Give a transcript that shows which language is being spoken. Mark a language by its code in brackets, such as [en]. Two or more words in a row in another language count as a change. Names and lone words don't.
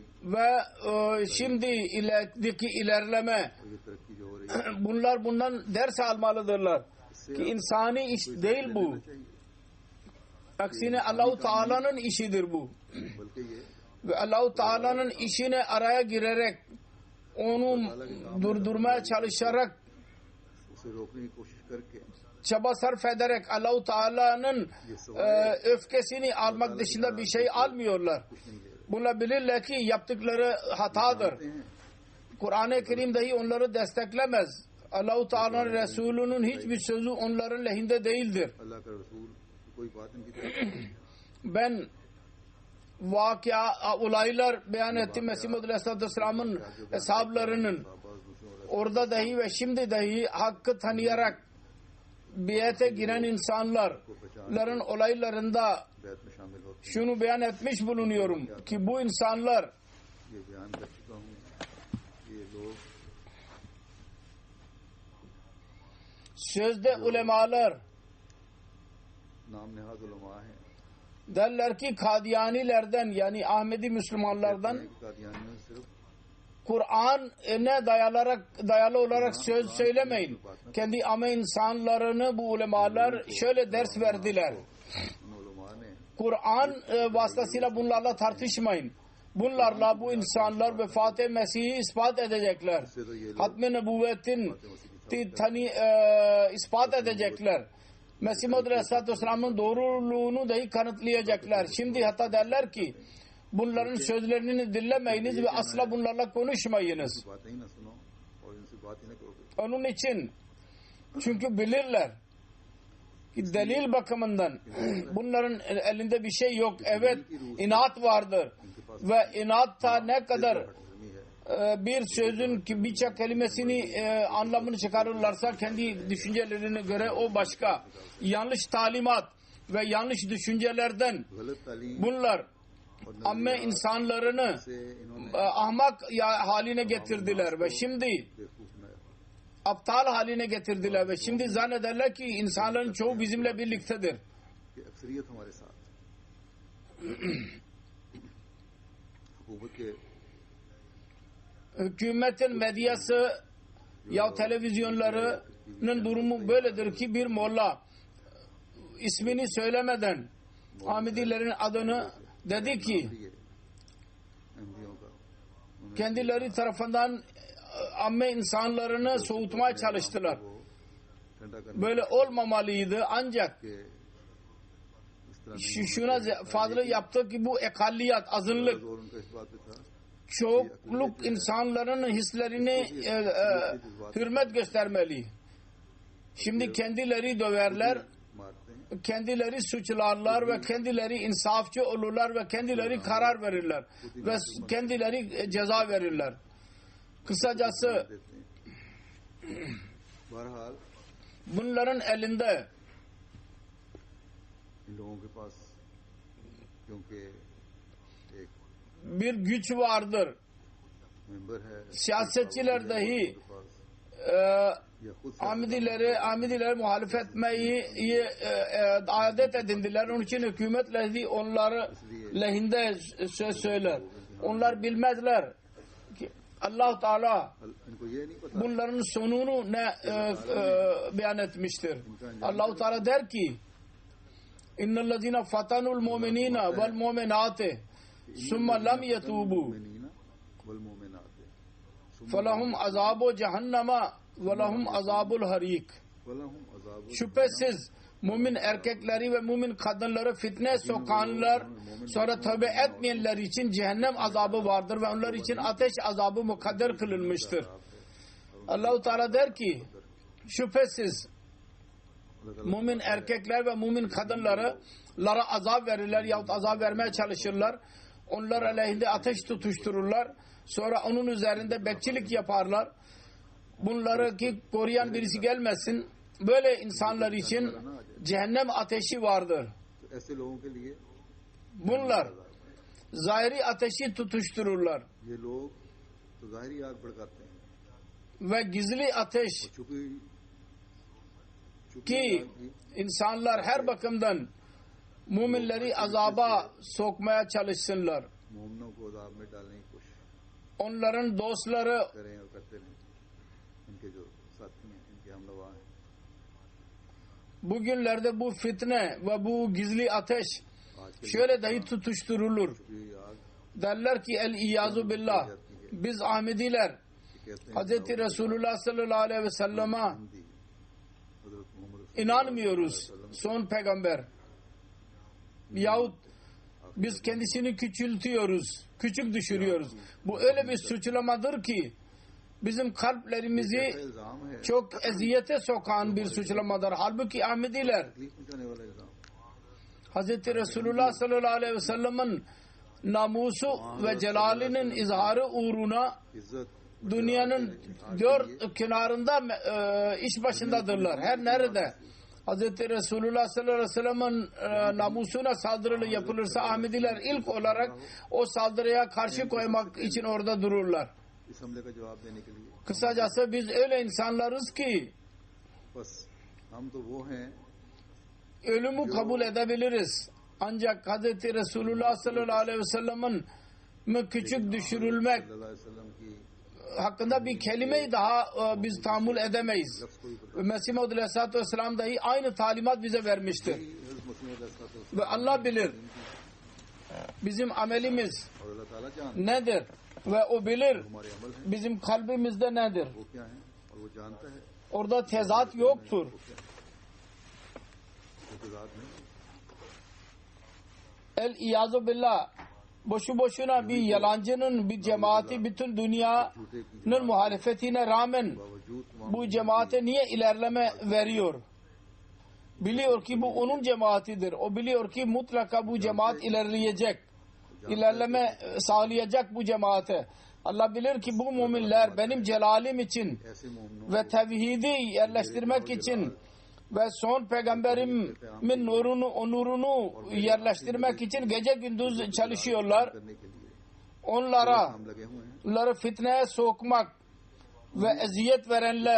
[tr] ve şimdi ilerideki ilerleme [ur] اور یہ ترقی جو ہو رہی ہے [tr] bunlar bundan ders almalıdırlar. Ki insani iş değil bu. [ur] چاہیے [tr] Aksine Allah-u Teala'nın işidir bu. [ur] بلکہ یہ [tr] Ve Allah-u Teala'nın işine araya girerek onu durdurmaya çalışarak [ur] اسے روکنے کی کوشش کر کے [tr] çaba sarf ederek Allah-u Teala'nın öfkesini almak dışında bir şey almıyorlar. [ur] کچھ نہیں لے رہے [tr] Bunlar bilirler ki yaptıkları hatadır. [ur] ہیں [tr] Kur'an-ı Kerim dahi onları desteklemez. Allah-u Teala'nın Resulü'nün hiçbir sözü onların lehinde değildir. [ur] اللہ کا رسول کوئی بات ان کی طرف [tr] Ben olaylar beyan ettim. Mesih Maud [ar] عليه الصلاة والسلام [tr] hesaplarının [ur] بعض دوسروں اور [tr] orada dahi ve şimdi dahi hakkı tanıyarak biyete giren insanların olaylarında [ur] بیعت میں شامل ہوتے ہیں. [tr] şunu beyan etmiş bulunuyorum ki bu insanlar [ur] یہ بیان کر چکا ہوں، یہ لوگ [tr] sözde ulemalar [ur] نام نہاد علماء ہیں, [tr] derler ki Kadiyanilerden yani Ahmedi Müslümanlardan [ur] کہتے ہیں کہ قادیانیوں نے صرف [tr] Kur'an'a dayalı olarak söz söylemeyin. Kendi ama insanlarını bu ulemalar şöyle ders verdiler. [ur] ان علماء نے [tr] Kur'an vasıtasıyla bunlarla tartışmayın. Bunlarla bu insanlar Vefat-ı Mesih'i ispat edecekler. [ur] اس سے تو یہ لوگ [tr] Hatmi Nübüvvet'in ispat edecekler. Mesih Muhammed [ar] عليه الصلاة والسلام [tr] doğruluğunu dahi kanıtlayacaklar. Şimdi hatta derler ki bunların sözlerini dinlemeyiniz ve asla bunlarla konuşmayınız. [ur] باتیں ہی نہ سنو اور ان سے بات ہی نہ کرو. [tr] Onun için çünkü bilirler ki delil bakımından bunların elinde bir şey yok. Evet, inat vardır ve inatta ne kadar bir sözün birçok kelimesini anlamını çıkarırlarsa kendi düşüncelerine göre o başka. Yanlış talimat ve yanlış düşüncelerden [ur] غلط تعلیم [tr] bunlar amme insanlarını [ur] سے انہوں نے [tr] ahmak haline getirdiler ve şimdi [ur] بیوقوف بنایا [tr] aptal haline getirdiler ve şimdi zannederler ki insanların çoğu bizimle birliktedir. [ur] کہ اکثریت ہمارے ساتھ حکومت کے [tr] Hükümetin medyası ya televizyonlarının durumu böyledir ki bir molla ismini söylemeden Ahmedilerin adını dedi ki [ur] لیے ایم پی او کا انہوں نے [tr] kendileri tarafından amme insanlarını soğutmaya çalıştılar. [ur] وہ ٹھنڈا کرنے [tr] Böyle olmamalıydı ancak [ur] کے اس طرح [tr] şuna fazla yaptı ki bu ekalliyat, azınlık, [ur] زور ان کا اس بات پہ تھا [tr] çoğunluk insanların hislerini hürmet göstermeli. Şimdi kendileri döverler, [ur] مارتے ہیں [tr] kendileri suçlarlar ve kendileri insafçı olurlar ve kendileri karar verirler ve kendileri ceza verirler. Kısacası [ur] دیتے ہیں۔ بہرحال [tr] bunların elinde [ur] ان لوگوں کے پاس کیونکہ ایک [tr] bir güç vardır. [ur] ممبر ہے [tr] Siyasetçiler dahi [ur] ان کے پاس یا خود سے [tr] Ahmediler muhalefet etmeyi adet edindiler. Onun için hükümet onları lehinde söz söyler. Onlar bilmezler ki Allah Teala [ur] ان کو یہ نہیں پتا [tr] bunların sonunu ne beyan etmiştir. Allah Teala der ki [ar] إن الذين فتنوا المؤمنين والمؤمنات ثم لم يتوبوا المؤمنين والمؤمنات فلهم عذاب جهنم ولهم عذاب الحريق. ولهم عذاب [tr] Şüphesiz mümin erkekleri ve mümin kadınları fitne sokanlar sonra tövbe etmeyenler için cehennem azabı vardır ve onlar için ateş azabı mukadder kılınmıştır. Allah-u Teala der ki şüphesiz mümin erkekler ve mümin kadınlara azap verirler yahut azap vermeye çalışırlar. Onlar aleyhinde ateş tutuştururlar. Sonra onun üzerinde bekçilik yaparlar. Bunları ki koruyan birisi gelmesin. Böyle insanlar için cehennem ateşi vardır. [ur] تو ایسے لوگوں کے لیے [tr] Bunlar zahiri ateşi tutuştururlar [ur] یہ لوگ تو ظاہری آگ بھڑکاتے ہیں [tr] ve gizli ateş [ur] چھپی [tr] ki [ur] آگ بھی [tr] insanlar her bakımdan müminleri azaba sokmaya çalışsınlar. [ur] مومنوں کو عذاب میں ڈالنے کی کوشش [tr] Onların dostları [ur] کریں اور کرتے رہیں ان کے جو ساتھی ہیں ان کے ہمنوا ہیں [tr] bugünlerde bu fitne ve bu gizli ateş [ur] آج کے [tr] şöyle dahi tutuşturulur. [ur] چھپی آگ [tr] Derler ki [ar] العياذ بالله [tr] biz Ahmediler [ur] کہ کہتے ہیں [tr] Hazreti Resulullah [ar] صلى الله عليه وسلم [ur] ہندی حضرت محمد [tr] inanmıyoruz. Son peygamber. Yahut biz kendisini küçültüyoruz. Küçük düşürüyoruz. Bu öyle bir suçlamadır ki bizim kalplerimizi [ur] الزام ہے [tr] çok eziyete sokan bir suçlamadır. Halbuki Ahmediler [ur] تکلیف پہنچانے والا الزام [tr] Hazreti Resulullah [ar] صلى الله عليه وسلم [tr] namusu ve celalinin izharı uğruna [ur] عزت [tr] dünyanın dört kenarında iş başındadırlar. Her nerede Hz. Resulullah [ar] صلى الله عليه وسلم [tr] namusuna saldırı yapılırsa Ahmediler ilk olarak o saldırıya karşı koymak için orada dururlar. [ur] اس حملے کا جواب دینے کے لیے [tr] Kısacası biz öyle insanlarız ki [ur] بس ہم تو وہ ہیں [tr] ölümü kabul edebiliriz. Ancak Hz. Resulullah [ar] صلى الله عليه وسلم [tr] küçük düşürülmek [ar] صلى الله عليه وسلم [ur] की [tr] hakkında bir kelimeyi daha biz tahammül edemeyiz. [ur] لفظ کو بھی پتا [tr] Mesih Maud [ar] عليه الصلاة والسلام [tr] dahi aynı talimat bize vermiştir. [ur] نہیں حضرت مسیح علیہ الصلاۃ [tr] Ve Allah bilir bizim amelimiz [ur] اور اللہ تعالیٰ جانتا [tr] nedir ve o bilir [ur] ہے ہمارے عمل ہیں [tr] bizim kalbimizde nedir. [ur] وہ کیا ہے اور وہ جانتا ہے [tr] Orada tezat yoktur. [ur] وہ تضاد نہیں [ar] العياذ بالله. [tr] Boşu boşuna bir yalancının bir cemaati bütün dünyanın muhalefetine rağmen [ur] باوجود تمام [tr] bu cemaate niye ilerleme veriyor? Biliyor ki bu onun cemaatidir. O biliyor ki mutlaka bu cemaat ilerleyecek. İlerleme sağlayacak bu cemaate. Allah bilir ki bu müminler benim celalim için [ur] ایسے مومنوں [tr] ve tevhidi yerleştirmek için ve son peygamberimin nurunu, onurunu yerleştirmek için gece gündüz çalışıyorlar. [ur] کرنے کے لیے [tr] Onlara [ur] ہم لگے ہوئے ہیں [tr] onları fitneye sokmak ve eziyet verenler,